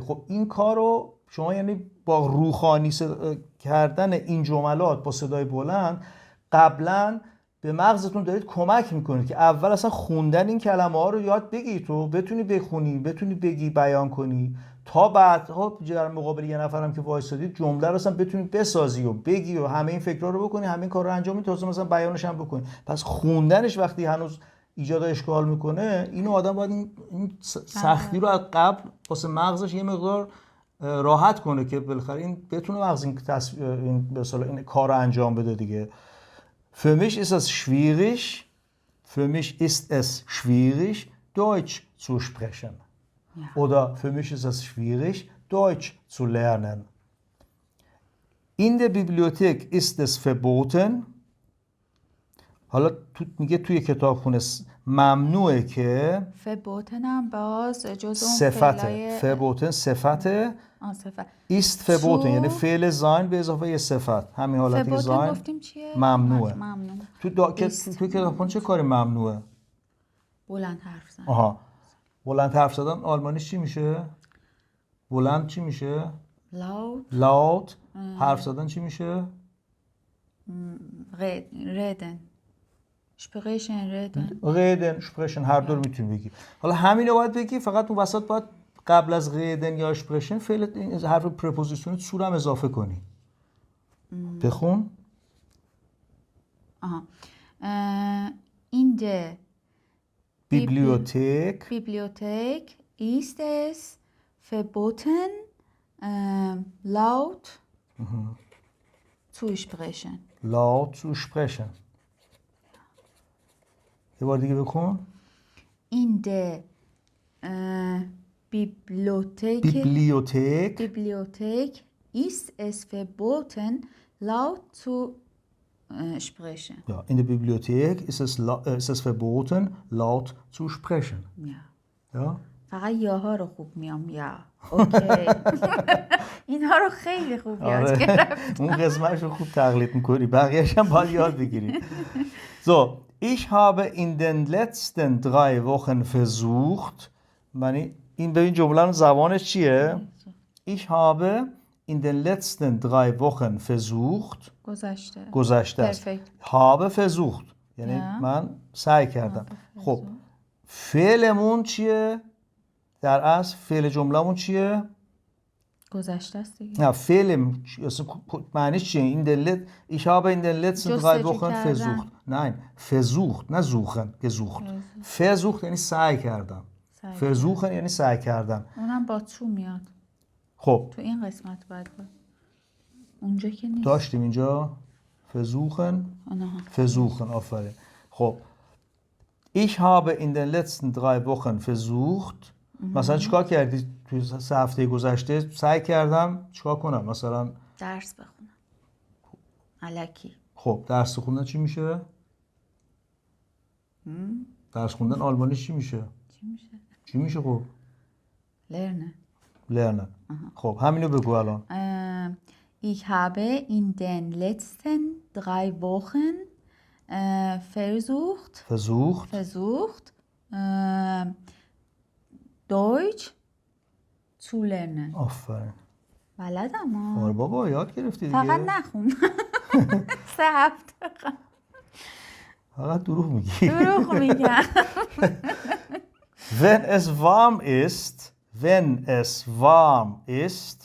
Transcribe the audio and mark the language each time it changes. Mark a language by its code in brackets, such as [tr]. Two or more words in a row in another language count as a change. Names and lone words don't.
[fa] خب این کارو شما یعنی با روخانی کردن این جملات با صدای بلند قبلا به مغزتون دارید کمک میکنید که اول اصلا خوندن این کلمه ها رو یاد بگیری، تو بتونی بخونی، بتونی بگی، بیان کنی، تا بعدها در مقابل یه نفرم که وایسادی جمله رو اصلا بتونی بسازی و بگی و همه این فکرها رو بکنی، همه این کار رو انجام بدی، تازه مثلا بیانش هم بکنی. پس خوندنش وقتی هنوز ایجاد اشکال میکنه، اینو آدم باید این سختی رو از قبل واسه مغزش یه مقدار راحت کنه که بالاخره این بتونه مغز این به اصطلاح این کار رو انجام بده دیگه. [de] Für mich ist es schwierig, Deutsch zu sprechen. Oder für mich ist es schwierig, Deutsch zu lernen. In der Bibliothek ist es verboten. [fa] حالا میگه توی کتابخونه ممنوعه که فبوتن هم باز جزء صفته. فبوتن صفته. است فبوتن یعنی فعل زاین به اضافه یه صفت. همین حالتی که زاین گفتیم چیه؟ ممنوعه. ممنوع. تو کتابخونه چه کاری ممنوعه؟ بلند حرف زدن. آها. بلند حرف زدن آلمانیش چی میشه؟ بلند چی میشه؟ laut. حرف زدن چی میشه؟ [de] reden. [fa] sprechen هر دو رو میتونی بگی. حالا همین رو باید بگی، فقط اون وسط باید قبل از reden یا sprechen فعل حرف پرپوزیشن سور هم اضافه کنی. بخون. [de] In der Bibliothek ist es verboten, laut zu sprechen. Laut zu sprechen. [fa] یه بار دیگه بکن. [de] In der Bibliothek ist es verboten, laut zu sprechen. Ja, in der Bibliothek ist es verboten, laut zu sprechen. Ja. [fa] فقط یاها رو خوب میام یا. اوکی. اینها رو خیلی خوب یاد گرفتم. اون قسمتش رو خوب تقلید میکنی، بقیه‌اش هم باید یاد بگیری. [de] So, ich habe in den letzten 3 Wochen versucht. [fa] یعنی این به این جمله زبانش چیه؟ [de] Ich habe in den letzten 3 Wochen versucht. [fa] گذشته است. [de] habe versucht [fa] یعنی من سعی کردم. خب فعلمون چیه؟ در اصل فعل جمله‌مون چیه؟ گذشته است دیگه. نه فعل معنیش چیه؟ [de] ich habe in den letzten 3 Wochen versucht. Nein, versucht نه suchen gesucht. [fa] versucht یعنی سعی کردم. versuchen یعنی سعی کردم. اونم با تو میاد. خب تو این قسمت باید اونجا که نیست. داشتیم اینجا versuchen آفرین. [de] خب ich habe in den letzten 3 Wochen versucht. [fa] مثلا چیکار کردی توی 3 هفته گذشته؟ سعی کردم چیکار کنم؟ مثلا درس بخونم. الکی. خب درس خوندن چی میشه؟ درس خوندن آلمانیش چی میشه؟ چی میشه خب؟ lernen. خب همینو بگو الان. [de] Ich habe in den letzten 3 Wochen versucht Deutsch zu lernen. [fa] آفرین. بلدم ها. آره بابا یاد گرفتی دیگه. فقط نخون. 3 هفته. فقط دروغ میگی. دروغ میگم. [de] wenn es warm ist.